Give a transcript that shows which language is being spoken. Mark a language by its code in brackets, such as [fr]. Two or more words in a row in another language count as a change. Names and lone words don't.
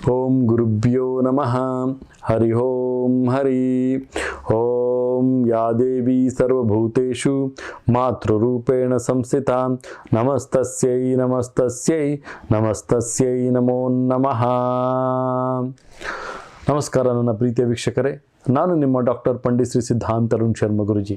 [sa] ಓಂ ಗುರುಭ್ಯೋ ನಮಃ. ಹರಿ ಓಂ ಹರಿ ಓಂ. ಯಾ ದೇವಿ ಸರ್ವಭೂತೇಷು ಮಾತೃರೂಪೇಣ ಸಂಸ್ಥಿತಾ ನಮಸ್ತಸ್ಯೈ ನಮಸ್ತಸ್ಯೈ ನಮಸ್ತಸ್ಯೈ ನಮೋ ನಮಃ. [kn] ನಮಸ್ಕಾರ ನನ್ನ ಪ್ರೀತಿಯ ವೀಕ್ಷಕರೇ, ನಾನು ನಿಮ್ಮ ಡಾಕ್ಟರ್ ಪಂಡಿತ್ ಶ್ರೀ ಸಿದ್ಧಾಂತ ಅರುಣ್ ಶರ್ಮ ಗುರುಜಿ.